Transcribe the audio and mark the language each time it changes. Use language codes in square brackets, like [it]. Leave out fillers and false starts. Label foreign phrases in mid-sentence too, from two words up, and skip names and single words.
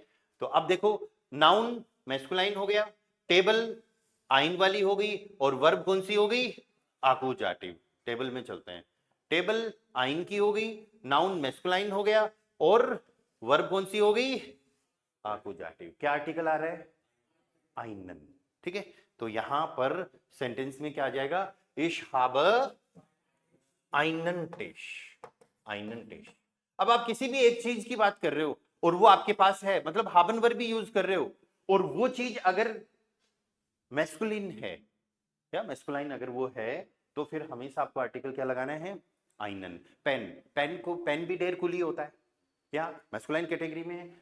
[hi] तो अब देखो, [en] noun masculine [hi] हो गया, टेबल आइन वाली हो गई, और वर्ब कौन सी हो गई? आकुजाटिव। टेबल में चलते हैं, टेबल आइन की हो गई, [en] noun masculine [hi] हो गया, और वर्ब कौन सी हो गई? आकुजाटिव। क्या आर्टिकल आ रहा है? आइनन, ठीक है। तो यहां पर सेंटेंस में क्या आ जाएगा? [de] इश habe einen Tisch, einen Tisch। अब आप किसी भी एक चीज की बात कर रहे हो और वो आपके पास है, मतलब हाबन वर्ब भी यूज कर रहे हो, और वो चीज अगर मैस्कुलिन है या मैस्कुलाइन अगर वो है, तो फिर हमेशा आपको आर्टिकल क्या लगाना है? आइनन। पेन, पेन भी der Kuli होता है, क्या [en] masculine category [de] में है?